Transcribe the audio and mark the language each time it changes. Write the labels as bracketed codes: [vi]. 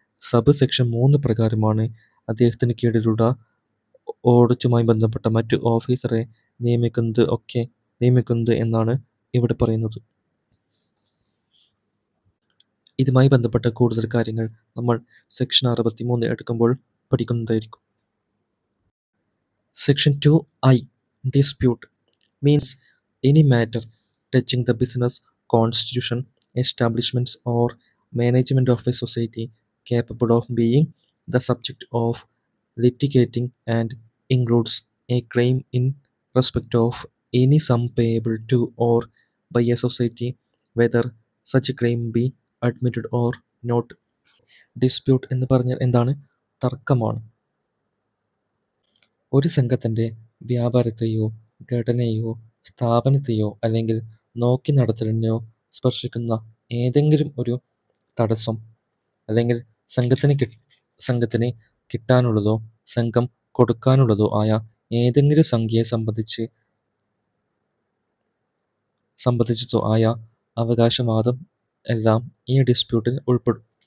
[ml] Sub section 3 പ്രകാരമാണ് അദ്ദേഹത്തിന് കീഴിലുള്ള ഓഡിറ്റുമായി ബന്ധപ്പെട്ട മറ്റു ഓഫീസറെ നിയമിക്കുന്നത് എന്നാണ് ഇവിടെ പറയുന്നത്. ഇതുമായി ബന്ധപ്പെട്ട കൂടുതൽ കാര്യങ്ങൾ നമ്മൾ സെക്ഷൻ 63 എടുക്കുമ്പോൾ പഠിക്കുന്നതായിരിക്കും. [en] Section 2I Dispute means any matter touching the business, constitution, establishments or management of a society capable of being the subject of litigating and includes a claim in respect of any sum payable to or by a society, whether such claim be admitted or not. [ml] Dispute എന്ന് പറഞ്ഞാൽ എന്താണ്? തർക്കമാണ്. ഒരു സംഘത്തിൻ്റെ വ്യാപാരത്തെയോ ഘടനയെയോ സ്ഥാപനത്തെയോ അല്ലെങ്കിൽ നോക്കി നടത്തലിനെയോ സ്പർശിക്കുന്ന ഏതെങ്കിലും ഒരു തടസ്സം അല്ലെങ്കിൽ സംഘത്തിന് കിട്ടാനുള്ളതോ സംഘം കൊടുക്കാനുള്ളതോ ആയ ഏതെങ്കിലും സംഖ്യയെ സംബന്ധിച്ചതോ ആയ അവകാശവാദം എല്ലാം ഈ ഡിസ്പ്യൂട്ടിൽ ഉൾപ്പെടും.